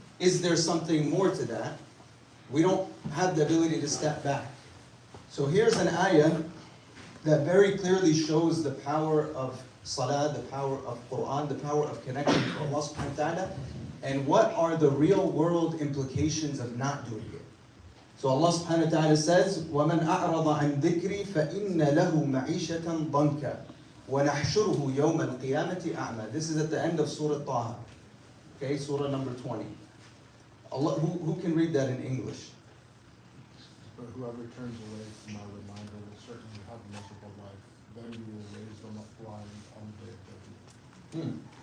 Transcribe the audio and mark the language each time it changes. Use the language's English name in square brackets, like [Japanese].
[English] Is there something more to that? We don't have the ability to step back. So here's an ayah that very clearly shows the power of Salah, the power of Quran, the power of connection to Allah subhanahu wa ta'ala, and what are the real world implications of not doing it. So Allah subhanahu wa ta'ala says, [Arabic] وَمَنْ أَعْرَضَ عَنْ ذِكْرِي فَإِنَّ لَهُ مَعِيشَةً ضَنْكًا وَنَحْشُرُهُ يَوْمَ الْقِيَامَةِ أَعْمَى. [English] This is at the end of Surah Taha. Okay, Surah number 20. Allah, who can read that in English? But whoever turns away from my reminder will certainly have a miserable life. Then you will raise them up blind on the day of judgment.